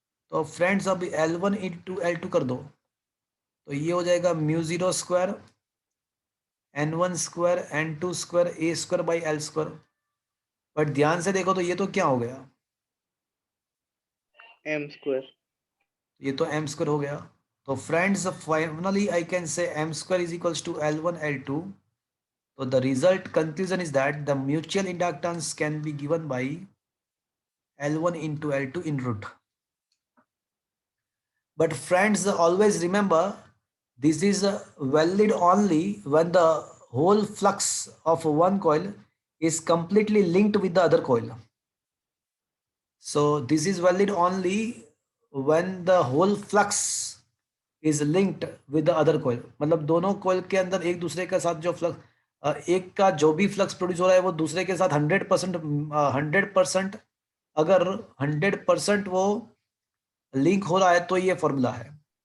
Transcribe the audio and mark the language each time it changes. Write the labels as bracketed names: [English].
[Hindi] तो फ्रेंड्स अब L1 into L2 कर दो, तो ये हो जाएगा mu zero square n1 square n2 square a square by L square. But ध्यान से देखो तो ये तो क्या हो गया, [English] M square. [Hindi] ये तो m स्क्वायर हो गया। [English] तो friends finally I can say m square is equals to L1 L2। So the result conclusion is that the mutual inductance can be given by L1 into L2 in root. But friends, always remember this is valid only when the whole flux of one coil is completely linked with the other coil. So this is valid only when the whole flux is linked with the other coil. [Hindi] मतलब दोनों coil के अंदर एक दूसरे के साथ जो flux एक का जो भी flux produce हो रहा है वो दूसरे के साथ 100% अगर 100% वो लिंक हो रहा है तो ये फॉर्मूला है.